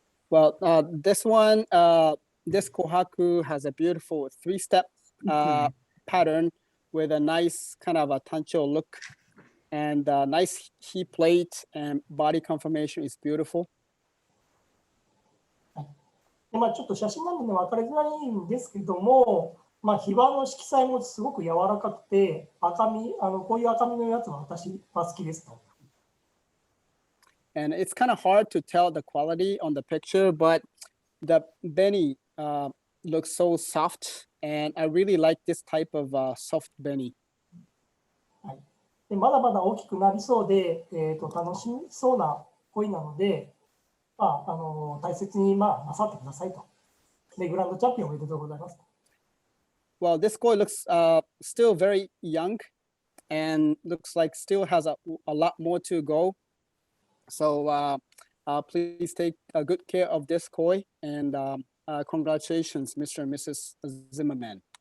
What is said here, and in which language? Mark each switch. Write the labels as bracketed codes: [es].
[en] Well, this kohaku has a beautiful 3-step pattern with a nice kind of a tancho look, and nice heat plate and body conformation is beautiful. [ja] でちょっと写真なんで、分かりづらいんですけども、非板の色彩もすごく柔らかくて、こういう赤身のやつは私は好きですと。 [en] And it's kind of hard to tell the quality on the picture, but the beni looks so soft, and I really like this type of soft beni. [ja] はい、でまだまだ大きくなりそうで、楽しみそうな鯉なので、大切になさってくださいと。で、グランドチャンピオンおめでとうございます。 [en] Well, this koi looks still very young, and looks like still has a lot more to go. So please take good care of this koi, and congratulations, Mr. and Mrs. Zimmerman.